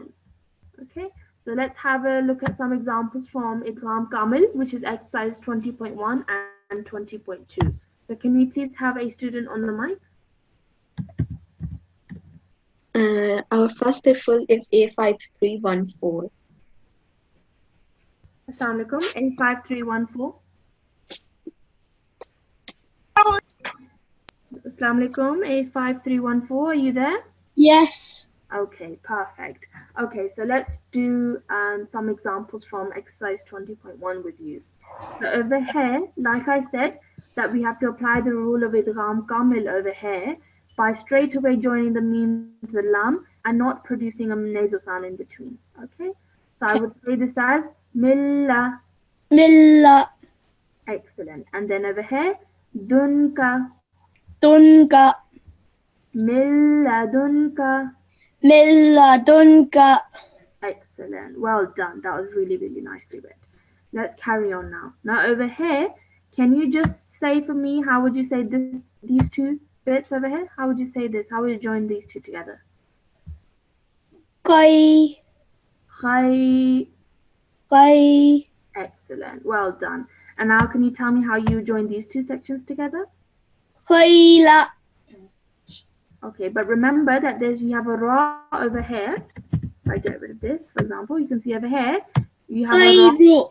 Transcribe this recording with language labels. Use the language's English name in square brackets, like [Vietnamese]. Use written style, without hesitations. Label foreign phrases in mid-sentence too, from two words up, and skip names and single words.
[English] Okay, so let's have a look at some examples from [Arabic] إدغام كامل, [English] which is exercise 20.1 and 20.2. So can we please have a student on the mic? Our first Atfal is A5314. [Arabic] السلام عليكم, A5314. السلام عليكم, [English] A5314, are you there? Yes. Okay, perfect. Okay, so let's do some examples from exercise 20.1 with you. So over here, like I said, that we have to apply the rule of [Arabic] إدغام كامل [English] over here by straight away joining the meme to the lam and not producing a nasal sound in between. Okay, so I would say this as milla. Milla. Excellent. And then over here, dunka. Dunka. [Arabic] من لدنك. من لدنك. [English] Excellent. Well done. That was really, really nicely read. Let's carry on now. Now over here, can you just say for me, how would you say these two bits over here? How would you say this? How would you join these two together? Kai. Khai. Kai. Excellent. Well done. And now can you tell me how you join these two sections together? Khaila. Okay, but remember that you have a ra over here. If I get rid of this, for example, you can see over here, you have a ra. Khairu.